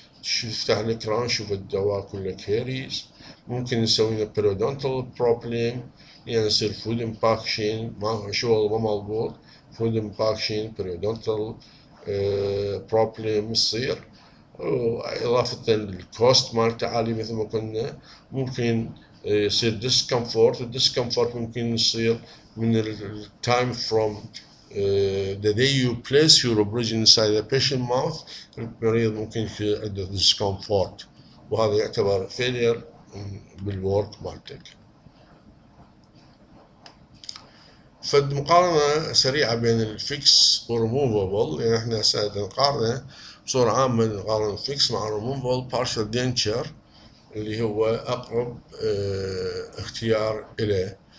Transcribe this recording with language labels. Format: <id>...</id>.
<ar>تفتح الكراون شوف الدواء كله كيريز. ممكن نسوي له</ar> <en>periodontal problem</en> <ar>يعني يصير</ar> <en>food impaction</en> <ar>ما شغل ما مضبوط food impaction periodontal problem يصير. إضافة للكوست مالته عالي مثل ما قلنا. ممكن يصير discomfort. الديسكمفورت ممكن يصير من التايم</ar> <en>from the day you place your bridge inside the patient mouth.</en> <ar>المريض ممكن يصير عنده discomfort وهذا يعتبر failure بالورك مالتك. فالمقارنة سريعة بين الفيكس والريموفابل يعني احنا هسه نقارنه بصورة عامة نقارن الفيكس مع الريموفابل partial denture اللي هو أقرب اختيار إليه.</ar>